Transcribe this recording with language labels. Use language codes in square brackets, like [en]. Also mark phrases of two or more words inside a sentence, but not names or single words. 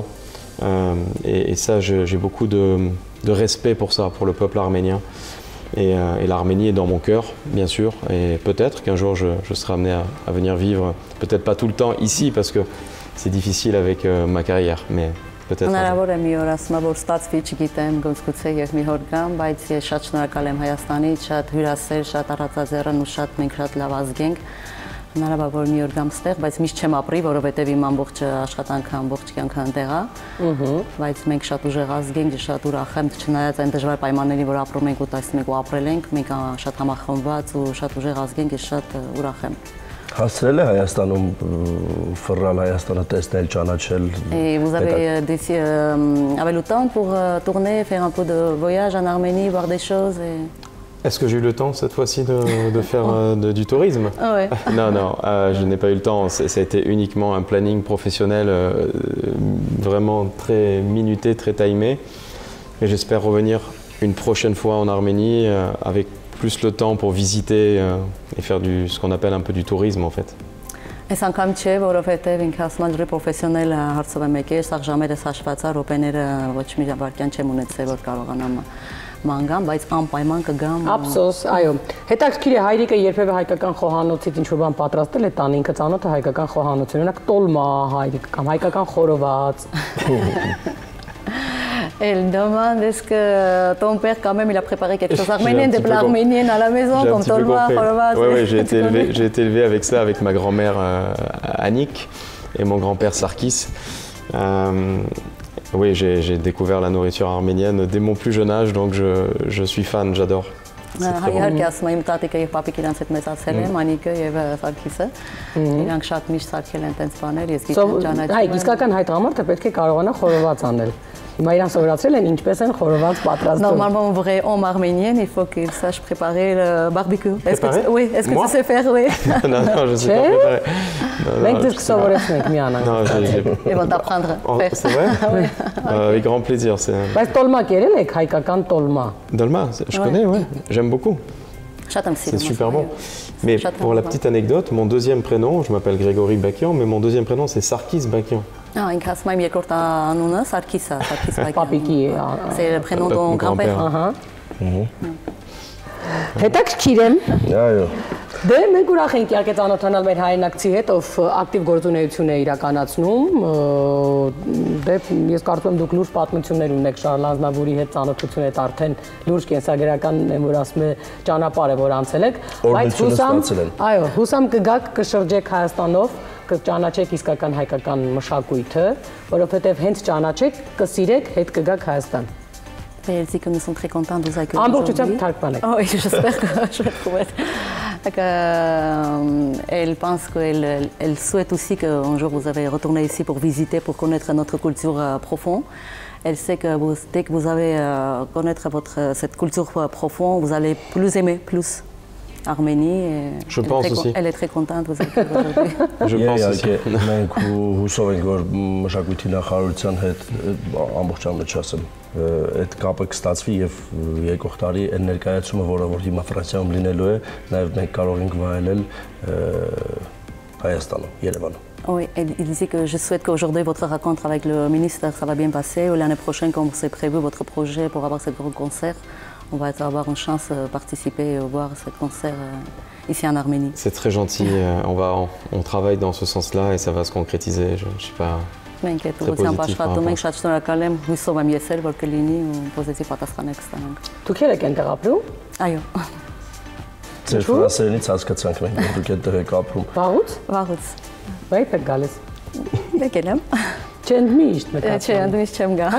[fr] Et ça, j'ai beaucoup de respect pour ça, pour le peuple arménien. Et l'Arménie est dans mon cœur, bien sûr. Et peut-être qu'un jour, je serai amené à venir vivre, peut-être pas tout le temps ici, parce que c'est difficile avec ma carrière, mais peut-être un jour. [hy] Հնարավոր որ մի օր գամ ստեղ, բայց միշտ չեմ ապրի, որովհետև իմ ամբողջ աշխատանքը, ամբողջ կյանքը այնտեղ է։ Բայց մենք շատ ուժեղ ազգ ենք, շատ ուրախ եմ, չնայած այն դժվար պայմաններին, որ ապրում ենք ու տեսնում ենք ու ապրել ենք, մենք շատ համախմբված ու շատ ուժեղ ազգ ենք, ես շատ ուրախ եմ։ Հասցրել է Հայաստանում ֆռալ Հայաստանը տեսնել, ճանաչել։ [fr] Vous avez le temps pour tourner, faire un peu de voyage en Arménie, voir des choses et... Est-ce que j'ai eu le temps cette fois-ci de faire du tourisme? Ouais. Non, je n'ai pas eu le temps. Ça a été uniquement un planning professionnel vraiment très minuté, très timé. Et j'espère revenir une prochaine fois en Arménie avec plus le temps pour visiter et faire ce qu'on appelle un peu du tourisme en fait. [hy] Այս անգամ չէ, որովհետև ինքը ասում է պրոֆեսիոնալ հարցով եմ եկել, սա ժամերս հաշված է, րոպեները ոչ մի վայրկյան չեմ ունեցել, որ կարողանամ մանգամ, բայց անպայման կգամ։ Ափսոս, այո։ Հետաքրքիր է, հայրիկը երբևէ հայկական խոհանոցից ինչ-որ բան պատրաստել է տան, ինքը ծանոթ է հայկական խոհանոցին, օրինակ տոլմա հայրիկը կամ հայկական խորոված։ [fr] Elle demande est-ce que ton père quand même il a préparé quelque chose arménien, des plats arméniens à la maison comme tolma, khorovat. Oui, j'ai été élevé avec ça, avec ma grand-mère Annick et mon grand-père Sarkis. Oui, j'ai découvert la nourriture arménienne dès mon plus jeune âge, donc je suis fan, j'adore. [hy] Իհարկե ասում եմ տատիկը եւ պապիկը իրանց հետ մեծացել եմ, Անիկը եւ Սարգիսը։ Իրանք շատ միշտ սարքել են տենց բաներ, ես գիտեմ ճանաչում։ Այ իսկական հայ տղամարդը պետք է կարողանա խորոված անել։ Հիմա իրան սովորացրել են ինչպես են խորոված պատրաստում։ [fr] Normalement, on voudrait en arménien, il faut qu'il sache préparer le barbecue. Oui, est-ce que tu sais faire, oui? Non, je sais pas préparer. [hy] Մենք դες սովորեցնենք մի անանք։ [fr] Non, Ils vont t'apprendre. c'est vrai? Avec grand plaisir. [hy] Բայց տոլմա կերել եք հայկական տոլմա։ [fr] Dolma, je connais, ouais. J'aime beaucoup. C'est super bon. Mais pour la petite anecdote, mon deuxième prénom, je m'appelle Grégory Bakian, mais mon deuxième prénom c'est Sarkis Bakian. [hy] Ah, ինչ ասեմ իմ երկրորդ անունը Սարգիսը, Սարգիս Բակյան։ Պապիկի է։ [fr] C'est le prénom de ton grand-père. [hy] Ահա։ Հետաքրքիր եմ։ Այո։ Դե մենք ուրախ ենք իհարկե ծանոթանալ մեր հայրենակցի հետ, ով ակտիվ գործունեություն է իրականացնում։ Դե ես կարծում եմ դուք լուրջ պատմություններ ունեք Շարլ Ազնավուրի հետ ծանոթություն եք արդեն լուրջ կենսագրական եմ որ ասում է ճանապարհ է որ անցել եք, բայց հուսամ կգաք կշրջեք Հայաստանով, կճանաչեք իսկական հայկական մշակույթը, որովհետև hենց ճանաչեք, կսիրեք, հետ կգաք Հայաստան։ [fr] Elle dit que nous sommes très contents de vous accueillir. Oui, j'espère que je vais trouver. Elle pense qu'elle souhaite aussi qu'un jour vous allez retourner ici pour visiter, pour connaître notre culture profonde. Elle sait que dès que vous allez connaître cette culture profonde, vous allez plus aimer, plus Arménie. Je pense aussi. Elle est très contente de vous accueillir aujourd'hui. Je pense aussi. [hy] Մենք հուսով ենք որ մշակույթի նախարարության հետ ամբողջությամբ չասեմ այդ կապը կստացվի եւ եկող տարի այն ներկայացումը որ հիմա Ֆրանսիայում լինելու է նաեւ մենք կարող ենք վայելել Հայաստանում, Երևանում։ [fr] Oui, il dit que je souhaite qu'aujourd'hui votre rencontre avec le ministre ça va bien passer ou l'année prochaine quand vous avez prévu votre projet pour avoir ce grand concert. On va avoir une chance de participer et voir ce concert ici en Arménie. C'est très gentil, on travaille dans ce sens-là et ça va se concrétiser. Je ne suis pas très positif par rapport à ça. [hy] Դուք եք այնտեղ ապրում։ Այո։ Ձեր ֆրանսերենից հասկացանք մենք որ դուք այդտեղ եք ապրում։ Վաղուց։ Վաղուց։ Բայց եք գալիս։ Եկել եմ։ Չեն միշտ մտածում։ Չէ, ընդմիշտ չեմ գա։